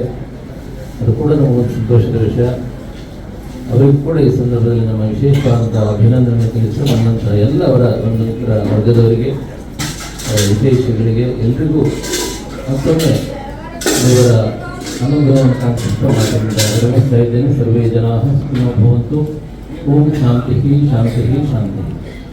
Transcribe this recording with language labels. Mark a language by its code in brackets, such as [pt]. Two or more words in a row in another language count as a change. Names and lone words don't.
[kn] ಅದು ಕೂಡ ನಮಗೊಂದು ಸಂತೋಷದ ವಿಷಯ. ಅವರಿಗೂ ಕೂಡ ಈ ಸಂದರ್ಭದಲ್ಲಿ ನಮ್ಮ ವಿಶೇಷವಾದಂತಹ ಅಭಿನಂದನೆ ತಿಳಿಸಿ ನನ್ನಂತಹ ಎಲ್ಲ ಅವರ ಬಂಧುಮಿತ್ರ ವರ್ಗದವರಿಗೆ, ವಿಶೇಷಗಳಿಗೆ ಎಲ್ರಿಗೂ ಮತ್ತೊಮ್ಮೆ ದೇವರ ಅನುಗ್ರಹವನ್ನು ಕಾಣಿಸ್ತಾ ಮಾತಾಡಿದ್ದಾರೆ. [sa] ಸರ್ವೇ ಜನಾಃ ಸುಖಿನೋ ಭವಂತು. ಓಂ ಶಾಂತಿ ಶಾಂತಿ ಶಾಂತಿ.